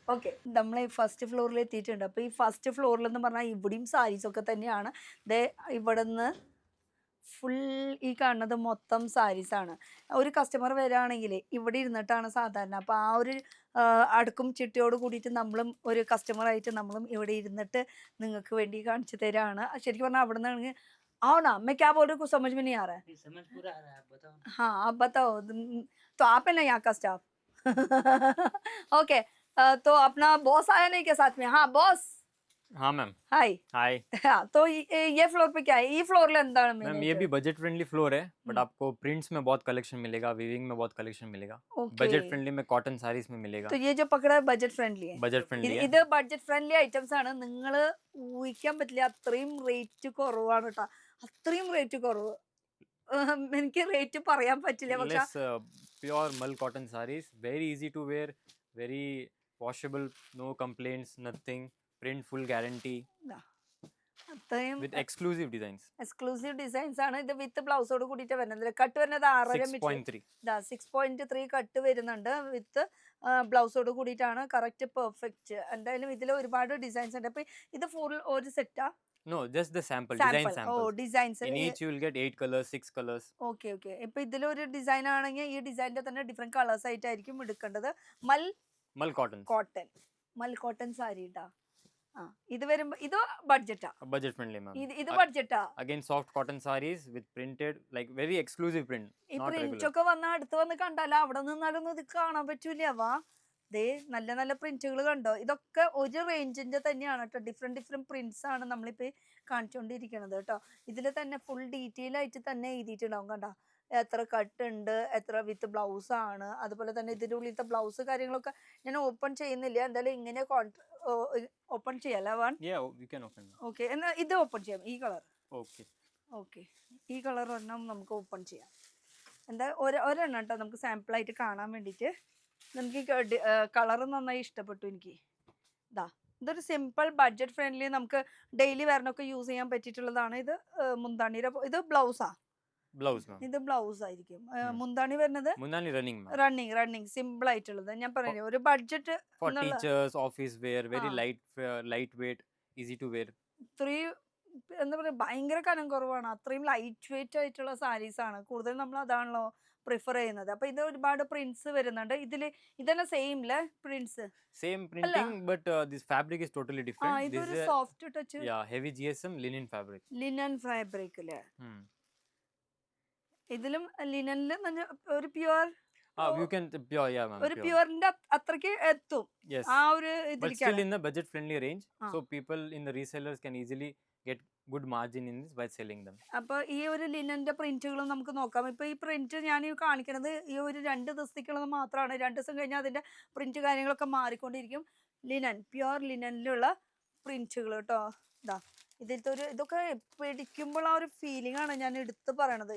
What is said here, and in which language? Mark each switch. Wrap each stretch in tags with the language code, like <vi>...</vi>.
<ml>Okay, നമ്മൾ ഈ first ഫ്ലോറിൽ എത്തിയിട്ടുണ്ട്. അപ്പോൾ ഈ ഫസ്റ്റ് ഫ്ലോറിൽ എന്ന് പറഞ്ഞാൽ ഇവിടെയും സാരീസൊക്കെ തന്നെയാണ്. ഇവിടെ നിന്ന് ഫുൾ ഈ കാണുന്നത് മൊത്തം സാരീസാണ്. ഒരു കസ്റ്റമർ വരികയാണെങ്കിൽ ഇവിടെ ഇരുന്നിട്ടാണ് സാധാരണ. അപ്പോൾ ആ ഒരു അടുക്കും ചിട്ടയോട് കൂടിയിട്ട് നമ്മളും ഒരു കസ്റ്റമറായിട്ട് നമ്മളും ഇവിടെ ഇരുന്നിട്ട് നിങ്ങൾക്ക് വേണ്ടി കാണിച്ചു തരാണ്. ശരിക്കും പറഞ്ഞാൽ അവിടെ നിന്നാണെങ്കിൽ</ml> <hi>आओ ना, मैं क्या बोल रही हूँ कुछ समझ में नहीं आ रहा है. समझ पूरा आ रहा है, आप बताओ. हाँ आप बताओ. तो आप है ना यहाँ का स्टाफ? ओके, तो अपना बॉस आया नहीं के साथ में? हाँ बॉस. हाँ मैम.</hi> <en>Hi.</en> <hi>हाँ, तो ये फ्लोर पे क्या है? ये फ्लोर लेंदा है मैम. ये भी बजट फ्रेंडली फ्लोर है, बट आपको प्रिंट्स में बहुत कलेक्शन मिलेगा, वीविंग में बहुत कलेक्शन मिलेगा. बजट फ्रेंडली में कॉटन साड़ीज में मिलेगा. तो ये जो पकड़ा है बजट फ्रेंडली है. बजट फ्रेंडली है.</hi> <ml>ഇത് ബഡ്ജറ്റ് ഫ്രണ്ട്ലി ഐറ്റംസ് ആണ്. നിങ്ങൾ ഊഹിക്കാൻ പറ്റില്ല അത്രയും റേറ്റ് കുറവാണ് കേട്ടോ. അത്രയും റേറ്റ് കുറവ്. എനിക്ക് റേറ്റ് പറയാൻ പറ്റില്ല. പക്ഷെ</ml> <en>Pure മൽ cotton saris, very easy to wear, very washable, no complaints, nothing. Print full guarantee.</en> <ml>അത്രയും</ml> <en>with exclusive designs.</en> <ml>Exclusive designs ആണ്. ഇത് വിത്ത് ബ്ലൗസോട് കൂടിയിട്ട് വരുന്നത്. കട്ട് വരുന്നത് 6.5 മീറ്റർ 6.3. 6.3 കട്ട് വരുന്നുണ്ട് വിത്ത് ബ്ലൗസോട് കൂടിയിട്ടാണ്. Correct perfect. എന്തായാലും ഇതിൽ ഒരുപാട് ഡിസൈൻസ് ഉണ്ട്. അപ്പൊ ഇത് ഫുൾ ഒരു സെറ്റാ?</ml> <en>No, just the design ഓ samples. Designs. In each you will get 8 colors, 6 colors.</en> <ml>Okay okay. ഇപ്പൊ ഇതിലൊരു ഡിസൈൻ ആണെങ്കിൽ ഈ ഡിസൈനിന്റെ തന്നെ ഡിഫറെന്റ് കളേഴ്സ് ആയിട്ടായിരിക്കും എടുക്കേണ്ടത്.</ml> <en>Mal cotton.</en> <ml>മൽ കോട്ടൺ സാരി ഇട്ടാ. ഇത് വരുമ്പോ ഇത് ബഡ്ജറ്റാ?</ml> <en>Budget friendly, ma'am.</en> <ml>ഇത് ബഡ്ജറ്റാ?</ml> <en>Again, soft cotton sarees with printed, like very exclusive print,</en> <ml>ഈ</ml> <en>not print regular.</en> <ml>ഒക്കെ വന്ന അടുത്ത് വന്ന് കണ്ടാലോ അവിടെ നിന്നാലൊന്നും ഇത് കാണാൻ പറ്റൂല. വാ ദേ നല്ല നല്ല പ്രിന്റുകൾ കണ്ടോ. ഇതൊക്കെ ഒരു റേഞ്ചിന്റെ തന്നെയാണ് കേട്ടോ. ഡിഫറെന്റ് പ്രിന്റ്സ് ആണ് നമ്മളിപ്പോ കാണിച്ചുകൊണ്ടിരിക്കുന്നത് കേട്ടോ. ഇതിൽ തന്നെ ഫുൾ ഡീറ്റെയിൽ ആയിട്ട് തന്നെ എഴുതിയിട്ടുണ്ടാവും കണ്ടോ. എത്ര കട്ട് ഉണ്ട്, എത്ര വിത്ത് ബ്ലൗസ് ആണ്, അതുപോലെ തന്നെ ഇതിൻ്റെ ഉള്ളിലത്തെ ബ്ലൗസ് കാര്യങ്ങളൊക്കെ ഞാൻ ഓപ്പൺ ചെയ്യുന്നില്ല. എന്തായാലും ഇങ്ങനെ ഓപ്പൺ ചെയ്യാലോ one?</ml> <en>Yeah, you can open.</en> <ml>Okay, എന്നാൽ ഇത് ഓപ്പൺ ചെയ്യാം. ഈ കളർ</ml> <en>Okay.</en> <ml>ഓക്കെ, ഈ കളർ ഒരെണ്ണം നമുക്ക് ഓപ്പൺ ചെയ്യാം. എന്താ ഒരെണ്ണം കേട്ടോ നമുക്ക് സാമ്പിളായിട്ട് കാണാൻ വേണ്ടിയിട്ട്. നമുക്ക് ഈ കളർ നന്നായി ഇഷ്ടപ്പെട്ടു എനിക്ക്. ഇതൊരു സിമ്പിൾ ബഡ്ജറ്റ് ഫ്രണ്ട്ലി നമുക്ക് ഡെയിലി വെയറിനൊക്കെ യൂസ് ചെയ്യാൻ പറ്റിയിട്ടുള്ളതാണ്. ഇത് മുന്താണിയുടെ ഇത് ബ്ലൗസാ?</ml> <en>Blouse, ma'am.</en> <ml>ഇത് ബ്ലൗസ് ആയിരിക്കും. മുന്താണി വരുന്നത്</ml> <en>Mundani running, ma'am.</en> <ml>Running simple ആയിട്ടുള്ളത്. ഞാൻ പറഞ്ഞില്ലേ ഒരു budget</ml> <en>For teachers, office wear, very lightweight, easy to wear.</en> <ml>ഇത്രയും എന്താ പറയുക ഭയങ്കര കനം കുറവാണ്. അത്രയും ലൈറ്റ് വെയിറ്റ് ആയിട്ടുള്ള സാരീസ് ആണ് കൂടുതൽ നമ്മൾ അതാണല്ലോ പ്രിഫർ ചെയ്യുന്നത്. അപ്പൊ ഇത് ഒരുപാട് പ്രിന്റ്സ് വരുന്നുണ്ട് ഇതില്. ഇതന്നെ സെയിം അല്ലേ prints?</ml> <en>Same printing, but this fabric is totally different. This</en> <ml>ഇതൊരു</ml> <en>is soft touch heavy GSM linen fabric.</en> <ml>Linen fabric അല്ലേ? Hmm. ഇതിലും ലിനനില് ഒരു pure</ml> <en>You can pure, yeah, ma'am.</en> <ml>ഒരു</ml> <en>Pure.</en> <ml>പ്യുവറിന്റെ അത്രയ്ക്ക് എത്തും</ml> <en>Yes.</en> <ml>ആ ഒരു</ml> <en>But still</en> <ml>ഇതിലേക്കാണ്.</ml> <en>in the budget friendly range, Ah. so people in the resellers can easily get good margin in this by selling them.</en> <ml>അപ്പൊ ഈ ഒരു ലിനന്റെ പ്രിന്റുകളും നമുക്ക് നോക്കാം. ഇപ്പൊ ഈ പ്രിന്റ് ഞാൻ ഈ കാണിക്കുന്നത് ഈ ഒരു 2 ദിവസത്തേക്കുള്ളത് മാത്രമാണ്. 2 ദിവസം കഴിഞ്ഞാൽ അതിന്റെ പ്രിന്റ് കാര്യങ്ങളൊക്കെ മാറിക്കൊണ്ടിരിക്കും. ലിനൻ പ്യുവർ ലിനനിലുള്ള പ്രിന്റുകൾ കേട്ടോ. ഇതിലത്തെ ഇതൊക്കെ പിടിക്കുമ്പോൾ ആ ഒരു ഫീലിംഗ് ആണ് ഞാൻ എടുത്ത് പറയണത്.</ml>